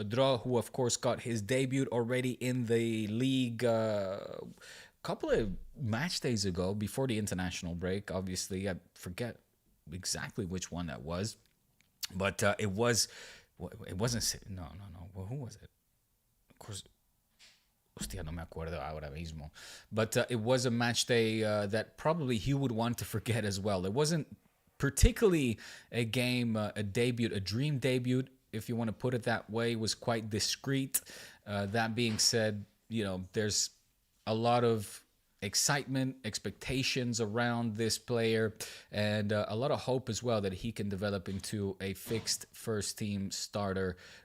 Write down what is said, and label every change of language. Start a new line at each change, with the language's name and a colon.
English: Dro, who of course got his debut already in the league a couple of match days ago before the international break. Obviously, I forget exactly which one that was, but it wasn't. No. Well, who was it? Of course.
Spanish: Hostia, no me acuerdo ahora mismo.
English: But it was a match day that probably he would want to forget as well. It wasn't particularly a game, a dream debut, if you want to put it that way. It was quite discreet. That being said, there's a lot of excitement, expectations around this player, and a lot of hope as well that he can develop into a fixed first team starter.